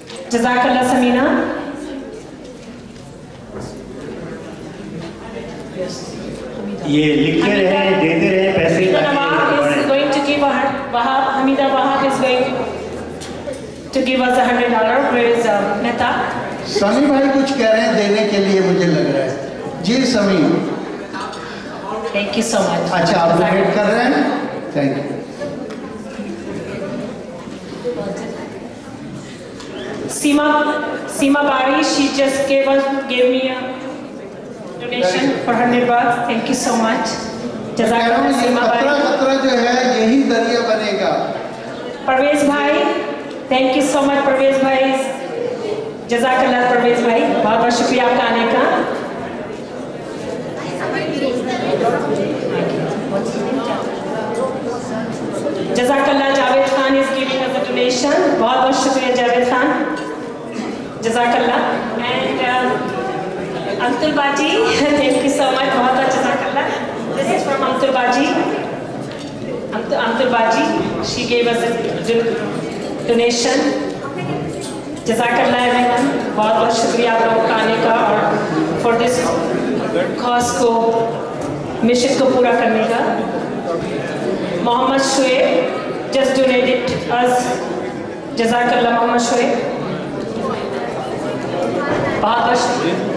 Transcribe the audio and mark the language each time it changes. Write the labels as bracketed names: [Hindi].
[English] Jazakallah, Samina. [Hindi] ये लिखते रहे, देते रहे पैसे। [English] Nawab is going to give Wahab, Hamida Wahab is going to give us $100. Where is Mehta? [Hindi] समी भाई कुछ कह रहे हैं देने के लिए, मुझे लग रहा है। जी समी। [English] Thank you so much. [Hindi] अच्छा, आप डोनेट कर रहे हैं, [English] Thank you. Seema Bari, she just gave me a donation for $100. Thank you so much. Jazakallah, Seema Bari. [Hindi] खतरा जो है यही दरिया बनेगा। परवेज भाई, [English] thank you so much [Hindi] Parvez भाई। जज़ाकल्लाह परवेज भाई, बहुत बहुत शुक्रिया आपका आने का। [English] जज़ाकल्लाह Javed Khan is giving us a donation. [Hindi] बहुत बहुत शुक्रिया जावेद खान, जज़ाकल्लाह। [English] And Amtul Baji, thank you so much, [Hindi] बहुत बहुत जज़ाकल्लाह। [English] This is from Amtul Baji. Amtul Baji, she gave us a donation. [Hindi] जज़ाकल्लाह everyone, बहुत बहुत शुक्रिया आप लोगों का आने का और [English] for this cause [Hindi] को, मिशन को पूरा करने का। मोहम्मद शुएब [English] just donated us, [Hindi] जज़ाकल्लाह मोहम्मद शुएब, बहुत बहुत शुक्रिया।